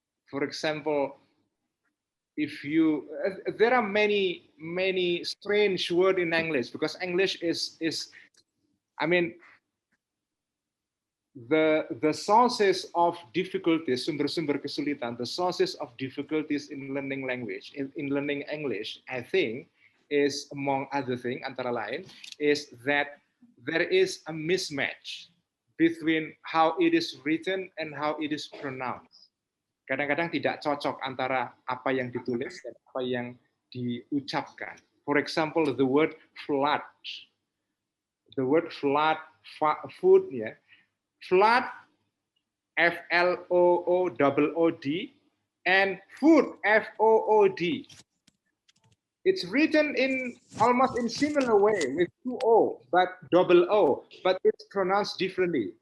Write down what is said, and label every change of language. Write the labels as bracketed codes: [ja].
[en] For example, if you, there are many strange words in English, because English is I mean, the sources of difficulties, [id] sumber-sumber kesulitan, [en] the sources of difficulties in learning language, in learning English, I think, is, among other things, [id] antara lain, [en] is that there is a mismatch between how it is written and how it is pronounced. [id] Kadang-kadang tidak cocok antara apa yang ditulis dan apa yang diucapkan. [en] For example, the word flood. The word flood, food, flood, F-L-O-O-O-D, and food, F-O-O-D. It's written in almost in similar way with 2 O, but double O, but it's pronounced differently.